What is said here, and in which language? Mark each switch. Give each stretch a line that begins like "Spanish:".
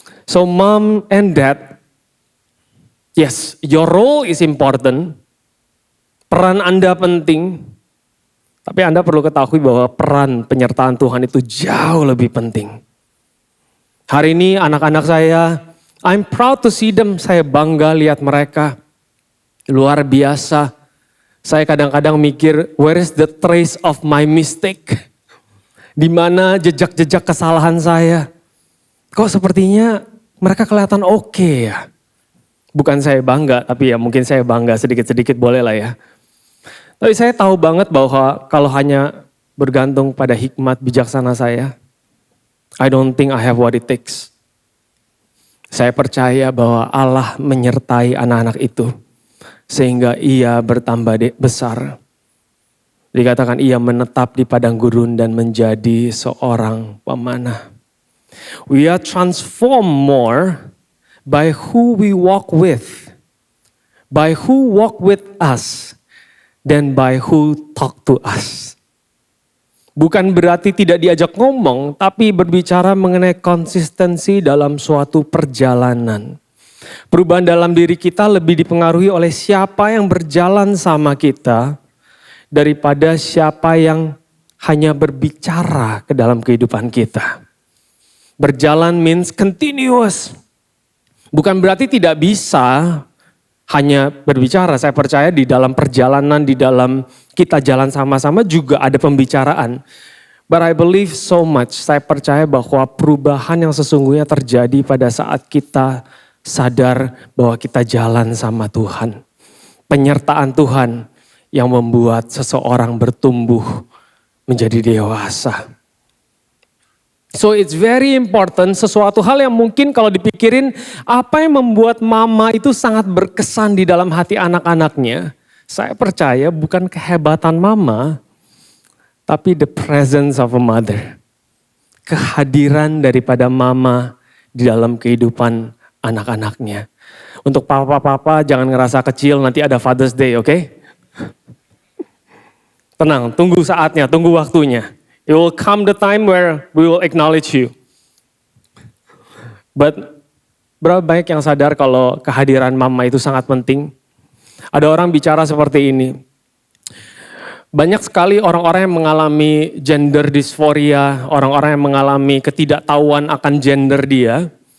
English: So mom and dad, yes, your role is important.
Indonesian: Peran Anda penting, tapi Anda perlu ketahui bahwa peran penyertaan Tuhan itu jauh lebih penting. Hari ini anak-anak saya,
English: I'm proud to see them,
Indonesian: saya bangga lihat mereka. Luar biasa. Saya kadang-kadang mikir,
English: where is the trace of my mistake?
Indonesian: Di mana jejak-jejak kesalahan saya? Kok sepertinya mereka kelihatan oke ya? Bukan saya bangga, tapi ya mungkin saya bangga sedikit-sedikit boleh lah ya. Tapi saya tahu banget bahwa kalau hanya bergantung pada hikmat bijaksana saya,
English: I don't think I have what it takes.
Indonesian: Saya percaya bahwa Allah menyertai anak-anak itu sehingga ia bertambah besar. Dikatakan ia menetap di padang gurun dan menjadi seorang pemanah.
English: We are transformed more by who we walk with, by who walk with us, than by who talk to us.
Indonesian: Bukan berarti tidak diajak ngomong, tapi berbicara mengenai konsistensi dalam suatu perjalanan. Perubahan dalam diri kita lebih dipengaruhi oleh siapa yang berjalan sama kita daripada siapa yang hanya berbicara ke dalam kehidupan kita. Berjalan
English: means continuous.
Indonesian: Bukan berarti tidak bisa hanya berbicara. Saya percaya di dalam perjalanan, di dalam kita jalan sama-sama juga ada pembicaraan.
English: But I believe so much,
Indonesian: saya percaya bahwa perubahan yang sesungguhnya terjadi pada saat kita sadar bahwa kita jalan sama Tuhan. Penyertaan Tuhan yang membuat seseorang bertumbuh menjadi dewasa.
English: So it's very important,
Indonesian: sesuatu hal yang mungkin kalau dipikirin apa yang membuat mama itu sangat berkesan di dalam hati anak-anaknya. Saya percaya bukan kehebatan mama, tapi
English: the presence of a mother.
Indonesian: Kehadiran daripada mama di dalam kehidupan anak-anaknya. Untuk papa-papa jangan ngerasa kecil, nanti ada Father's Day, oke? Tenang, tunggu saatnya, tunggu waktunya.
English: It will come the time where we will acknowledge you.
Indonesian: But berapa banyak yang sadar kalau kehadiran mama itu sangat penting? Ada orang bicara seperti ini. Banyak sekali orang-orang yang mengalami gender dysphoria, orang-orang yang mengalami ketidaktahuan akan gender dia.